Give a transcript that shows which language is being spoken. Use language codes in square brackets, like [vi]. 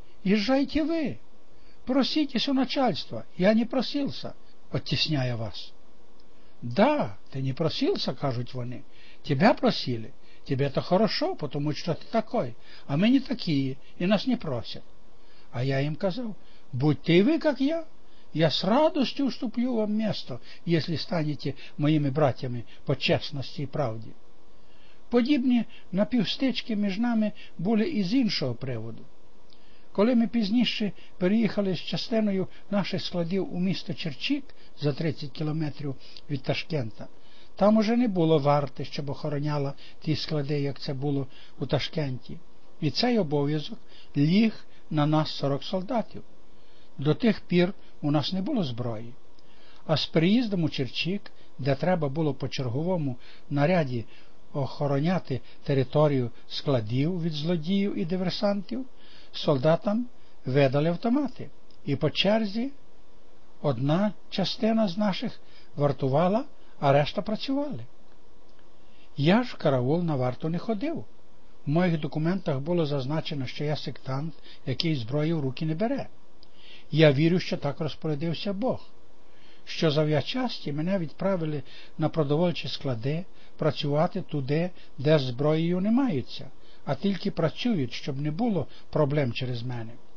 [uk] Їжджайте ви, проситесь у начальство, я не просился, оттісняє вас». «Да, ти не просился, кажуть вони, тебя просили, тебе то хорошо, потому що ти такой, а ми не такі, і нас не просять». А я їм казав: «Будьте ви, як я. [ru] Я с радостью уступлю вам место, если станете моими братьями по честности и правде». [uk] Подібні напівстички між нами були і з іншого приводу. Коли ми пізніше переїхали з частиною наших складів у місто Черчик за 30 кілометрів від Ташкента, там уже не було варти, щоб охороняла ті склади, як це було у Ташкенті. І цей обов'язок ліг на нас 40 солдатів. До тих пір у нас не було зброї, а з приїздом у Черчик, де треба було по черговому наряді охороняти територію складів від злодіїв і диверсантів, солдатам видали автомати. І по черзі одна частина з наших вартувала, а решта працювали. Я ж в караул на варту не ходив. В моїх документах було зазначено, що я сектант, який зброю в руки не бере. Я вірю, що так розпорядився Бог, що за в'ячасті мене відправили на продовольчі склади працювати туди, де зброєю не маються, а тільки працюють, щоб не було проблем через мене.